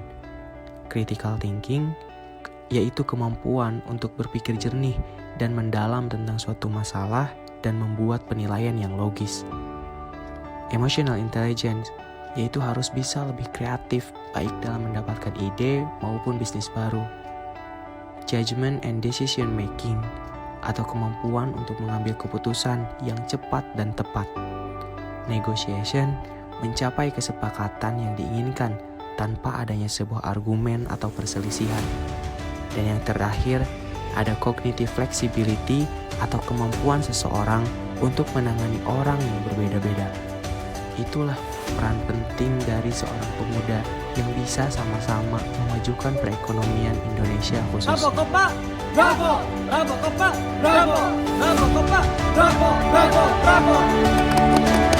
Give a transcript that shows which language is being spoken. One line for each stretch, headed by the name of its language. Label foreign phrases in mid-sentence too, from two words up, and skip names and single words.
English: Critical thinking,
Indonesian: yaitu kemampuan untuk berpikir jernih dan mendalam tentang suatu masalah
English: dan membuat penilaian yang logis. Emotional intelligence,
Indonesian: yaitu harus bisa lebih kreatif baik dalam mendapatkan ide maupun bisnis baru.
English: Judgment and decision making,
Indonesian: atau kemampuan untuk mengambil keputusan yang cepat dan tepat. Negotiation, mencapai kesepakatan yang diinginkan tanpa adanya sebuah argumen atau perselisihan. Dan yang terakhir, ada
English: cognitive flexibility
Indonesian: atau kemampuan seseorang untuk menangani orang yang berbeda-beda. Itulah peran penting dari seorang pemuda yang bisa sama-sama memajukan perekonomian Indonesia khususnya. Bravo Kopa! Bravo! Bravo Kopa! Bravo! Bravo Kopa! Bravo! Bravo! Bravo!